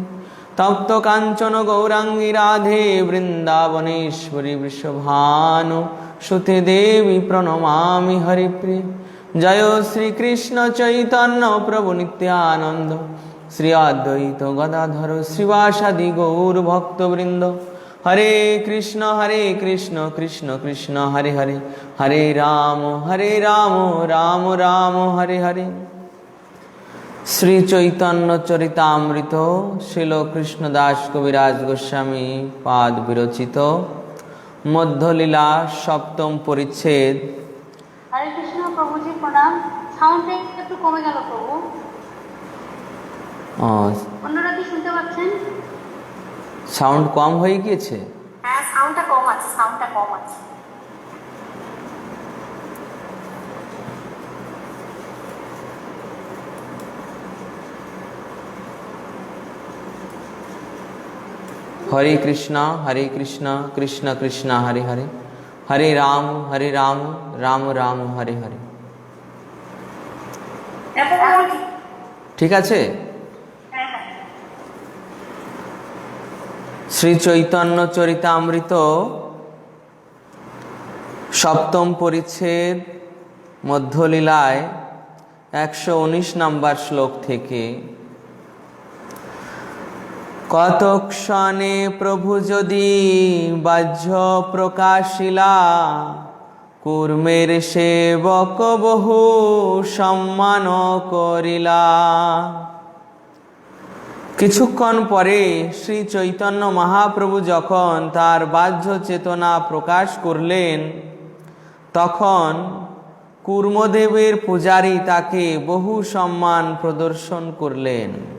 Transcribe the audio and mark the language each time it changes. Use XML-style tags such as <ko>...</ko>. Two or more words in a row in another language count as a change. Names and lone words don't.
<sa>तप्त काञ्चन गौराङ्गी राधे वृन्दावनेश्वरी वृषभानु सुते देवी प्रणमामि हरिप्रिये। जय श्री कृष्ण चैतन्य प्रभु नित्यानंद श्री अद्वैत गदाधर श्रीवासादि गौर भक्तवृंद। हरे कृष्ण कृष्ण कृष्ण हरे हरे हरे राम राम राम हरे हरे। श्री चैतन्य चरितामृत श्रील कृष्णदास कविराज गोस्वामी पाद विरचित मध्यलीला सप्तम परिच्छेद।</sa> <hi>हरे कृष्ण प्रभु जी प्रणाम।</hi> <bn>साउंड একটু কমে গেল প্রভু। অন্যরা কি শুনতে পাচ্ছেন? সাউন্ড কম হয়ে গিয়েছে। হ্যাঁ সাউন্ডটা কম আছে।</bn> <sa>हरे कृष्णा कृष्ण कृष्ण हरे हरे हरे राम राम राम हरे हरे।</sa> <bn>ठीक আছে। শ্রী চৈতন্য চরিতামৃত সপ্তম পরিচ্ছেদ মধ্যলীলায় 119 নম্বর শ্লোক থেকে কতক্ষণে প্রভু যদি বাহ্য প্রকাশিলা কূর্মের সেবক বহু সম্মান করিলা। কিছুক্ষণ পরে শ্রী চৈতন্য মহাপ্রভু যখন তার বাহ্য চেতনা প্রকাশ করলেন তখন কূর্মদেবের পূজারী তাকে বহু সম্মান প্রদর্শন করলেন।</bn>